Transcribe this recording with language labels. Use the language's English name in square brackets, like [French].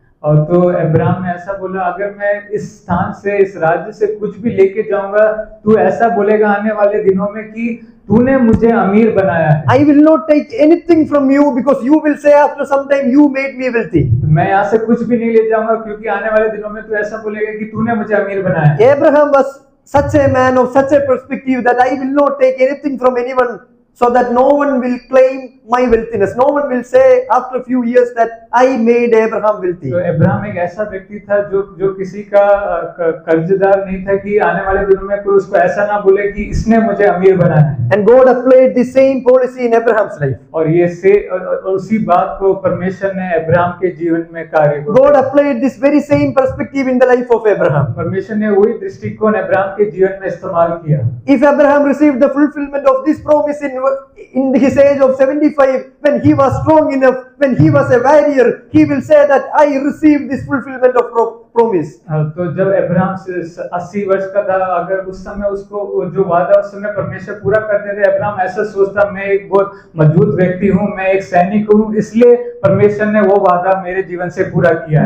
[Hindi] और तो अब्राहम ने ऐसा बोला, अगर मैं इस स्थान से इस राज्य से कुछ भी लेके जाऊंगा, तू ऐसा बोलेगा आने वाले दिनों में कि तूने मुझे अमीर बनाया है। [English] I will not take anything from you, because you will say after some time, "You made me wealthy." [Hindi] मैं यहाँ से कुछ भी नहीं ले जाऊंगा, क्योंकि आने वाले दिनों में तू ऐसा बोलेगा कि तूने मुझे अमीर बनाया है। [English] Abraham was such a man of such a perspective that I will not take anything from anyone, so that no one will claim my wealthiness. No one will say after a few years that I made Abraham wealthy. [Hindi] तो Abraham एक ऐसा व्यक्ति था जो किसी का कर्जदार नहीं था कि आने वाले दिनों में कोई उसको ऐसा ना बोले कि इसने मुझे अमीर बनाया है। [English] And God applied the same policy in Abraham's life. [Hindi] और उसी बात को परमेश्वर ने अब्राहम के जीवन में कार्य को [English] God applied this very same perspective in the life of Abraham. [Hindi] परमेश्वर ने वही दृष्टिकोण अब्राहम के जीवन में इस्तेमाल किया। [English] If Abraham received the fulfillment of this promise in his age of 75, when he was strong enough, when he was a warrior, he will say that I received this fulfillment of promise. [Hindi] तो जब Abraham 80 वर्ष का था, अगर उस समय उसको जो वादा उस समय परमेश्वर पूरा करते थे, अब्राहम ऐसा सोचता, मैं एक बहुत मजबूत व्यक्ति हूँ, मैं एक सैनिक हूँ, इसलिए परमेश्वर ने वो वादा मेरे जीवन से पूरा किया।